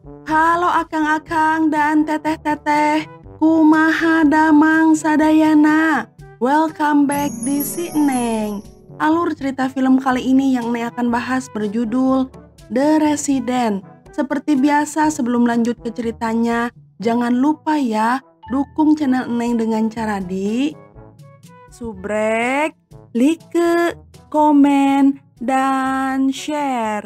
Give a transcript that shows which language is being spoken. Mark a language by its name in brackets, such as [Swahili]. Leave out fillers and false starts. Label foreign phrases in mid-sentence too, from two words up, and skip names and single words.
[Sundanese] Halo akang-akang dan teteh-teteh, kumaha damang sadayana. [English] Welcome back di Si Neng. [Indonesian] Alur cerita film kali ini yang Neng akan bahas berjudul The Resident. Seperti biasa sebelum lanjut ke ceritanya, jangan lupa ya dukung channel Neng dengan cara di subrek, like, komen, dan share.